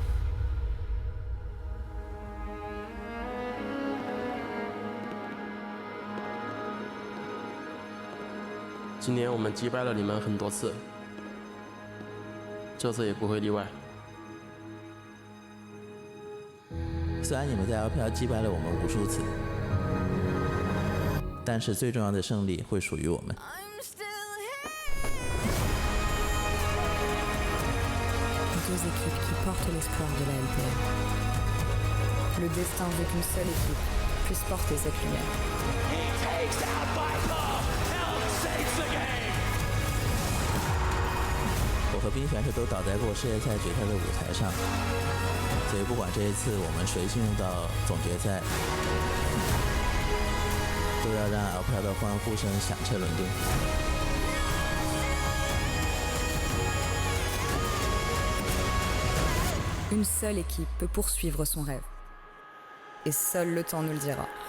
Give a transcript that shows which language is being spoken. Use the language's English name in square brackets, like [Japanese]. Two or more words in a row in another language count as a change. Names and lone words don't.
[Chinese] 今年我们击败了你们很多次，这次也不会例外。虽然你们在 LPL 击败了我们无数次，但是最重要的胜利会属于我们。 [French] Deux équipes qui portent l'espoir de la LPL. Le destin veut qu'une seule équipe puisse porter cette lumière. [English] He takes out Weibo, Elk saves the game. [Chinese] 我和冰选手都倒在过世界赛决赛的舞台上。所以，不管这一次我们谁进入到总决赛，都要让 LPL 的欢呼声响彻伦敦。 [French] Une seule équipe peut poursuivre son rêve. Et seul le temps nous le dira.